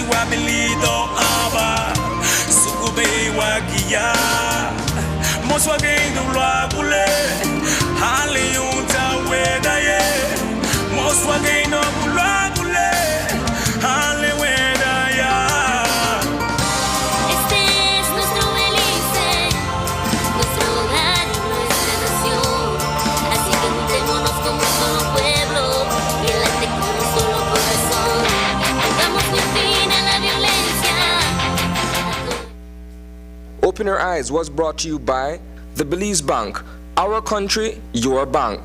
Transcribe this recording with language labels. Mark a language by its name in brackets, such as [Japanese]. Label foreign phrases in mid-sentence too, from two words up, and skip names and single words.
[Garifuna] wabilido aba sukube wagia moswagendo lwagule hali unta wedaye moswagendo lwagule hali wedaya. [Spanish] Este es nuestro Belice, nuestro hogar y nuestra nación. Así que juntémonos como un solo pueblo y late con un solo corazón. Pongamos fin a la violencia. [English] Open Your Eyes was brought to you by the Belize Bank. Our country, your bank.